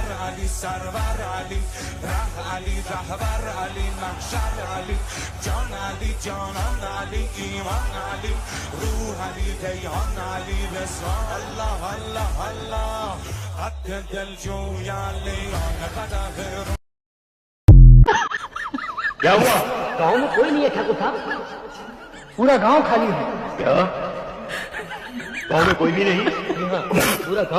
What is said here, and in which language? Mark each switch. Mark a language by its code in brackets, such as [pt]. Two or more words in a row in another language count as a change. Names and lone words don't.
[fa] علی سرور علی ره علی رهبر علی محشر علی جان علی جانان علی ایمان علی روح علی دیان علی رضوان الله الله الله حق دل جوی علی آن قدر [hi] क्या हुआ? गांव में कोई नहीं है ठाकुर साहब, पूरा गांव खाली है। क्या? गांव में कोई भी नहीं? पूरा गांव।